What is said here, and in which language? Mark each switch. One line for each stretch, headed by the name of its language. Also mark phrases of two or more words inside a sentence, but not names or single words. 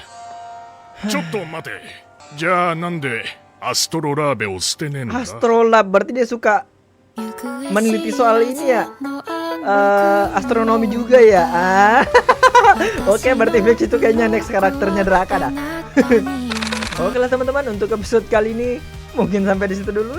Japanese: ちょっと待て。じゃあなんでアストロラーベを捨てねえんだ。
Indonesian: Astrolab berarti dia suka meneliti soal ini ya. Astronomi juga ya. Oke, berarti Vex itu kayaknya next karakternya Draka dah. Oke lah teman-teman, untuk episode kali ini mungkin sampai di situ dulu.